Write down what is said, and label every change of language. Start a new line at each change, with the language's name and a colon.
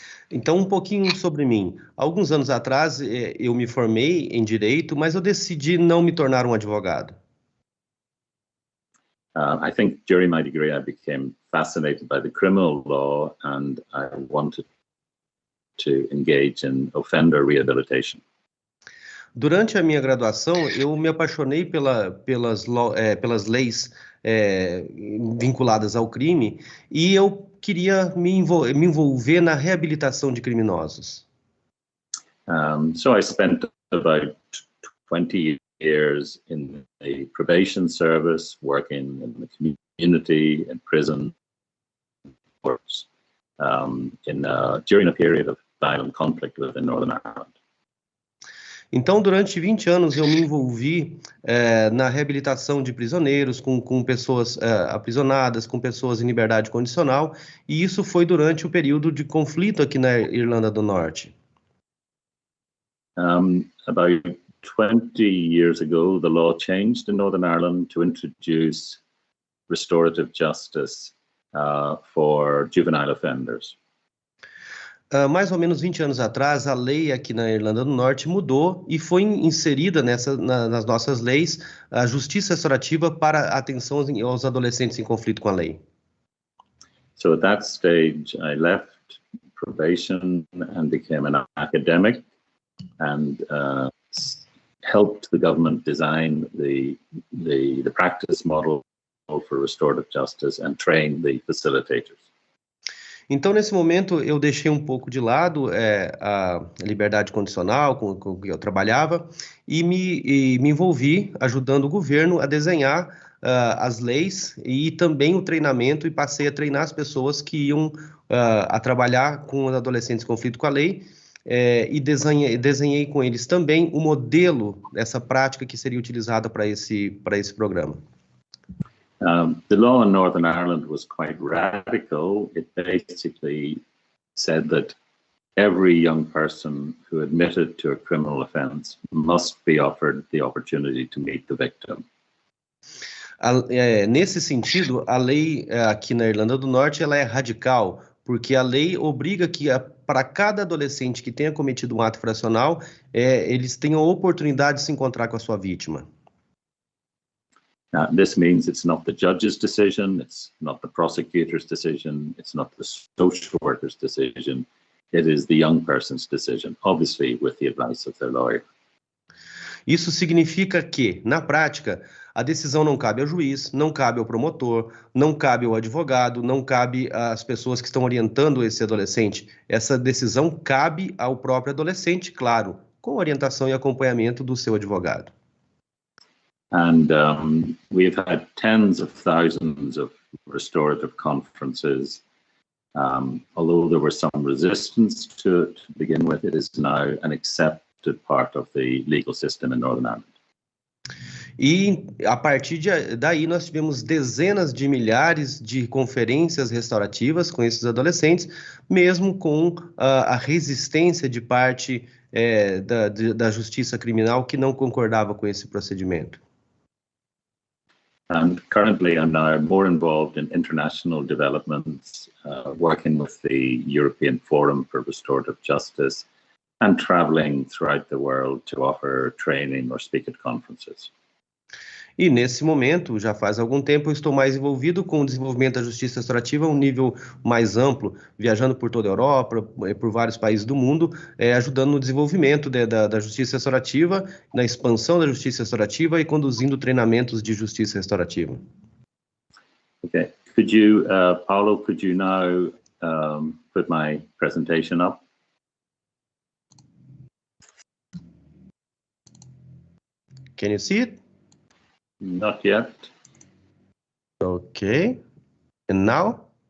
Portuguese: Então, um pouquinho sobre mim. Alguns anos atrás, eu me formei em Direito, mas eu decidi não me tornar um advogado.
English: I think during my degree, I became fascinated by the criminal law, and I wanted to engage in offender rehabilitation.
Portuguese: Durante a minha graduação, eu me apaixonei pelas leis vinculadas ao crime e eu queria me envolver na reabilitação de criminosos.
English: So I spent about 20 years in the probation service, working in the community, in prison, courts, during a period of violent conflict within Northern Ireland.
Portuguese: Então, durante 20 anos, eu me envolvi na reabilitação de prisioneiros, com pessoas aprisionadas, com pessoas em liberdade condicional, e isso foi durante o período de conflito aqui na Irlanda do Norte.
English: About 20 years ago, the law changed in Northern Ireland to introduce restorative justice for juvenile offenders.
Portuguese: Mais ou menos 20 anos atrás, a lei aqui na Irlanda do Norte mudou e foi inserida nas nossas leis a Justiça Restaurativa para a atenção aos adolescentes em conflito com a lei.
English: So at that stage, I left probation and became an academic and helped the government design the practice model for restorative justice and train the facilitators.
Portuguese: Então, nesse momento, eu deixei um pouco de lado a liberdade condicional com que eu trabalhava e me envolvi ajudando o governo a desenhar as leis e também o treinamento, e passei a treinar as pessoas que iam a trabalhar com os adolescentes em conflito com a lei, e desenhei com eles também o modelo dessa prática que seria utilizada para esse programa.
English: The law in Northern Ireland was quite radical. It basically said that every young person who admitted to a criminal offense must be offered the opportunity to meet the victim.
Portuguese: Nesse sentido, a lei aqui na Irlanda do Norte ela é radical, porque a lei obriga que para cada adolescente que tenha cometido um ato infracional, eles tenham a oportunidade de se encontrar com a sua vítima.
English: This means it's not the judge's decision, it's not the prosecutor's decision, it's not the social worker's decision, it is the young person's decision, obviously with the advice of their lawyer.
Portuguese: Isso significa que, na prática, a decisão não cabe ao juiz, não cabe ao promotor, não cabe ao advogado, não cabe às pessoas que estão orientando esse adolescente. Essa decisão cabe ao próprio adolescente, claro, com orientação e acompanhamento do seu advogado.
English: And we've had tens of thousands of restorative conferences. Although there was some resistance to it to begin with, it is now an accepted part of the legal system in Northern Ireland.
Portuguese: E a partir daí nós tivemos dezenas de milhares de conferências restaurativas com esses adolescentes, mesmo com a resistência de parte da justiça criminal que não concordava com esse procedimento.
English: And currently I'm now more involved in international developments, working with the European Forum for Restorative Justice and traveling throughout the world to offer training or speak at conferences.
Portuguese: E nesse momento, já faz algum tempo, eu estou mais envolvido com o desenvolvimento da justiça restaurativa a um nível mais amplo, viajando por toda a Europa, por vários países do mundo, ajudando no desenvolvimento da justiça restaurativa, na expansão da justiça restaurativa e conduzindo treinamentos de justiça restaurativa.
English: Okay, could you, Paulo, could you now put my presentation up? Can you see it? Not yet. Okay. And now?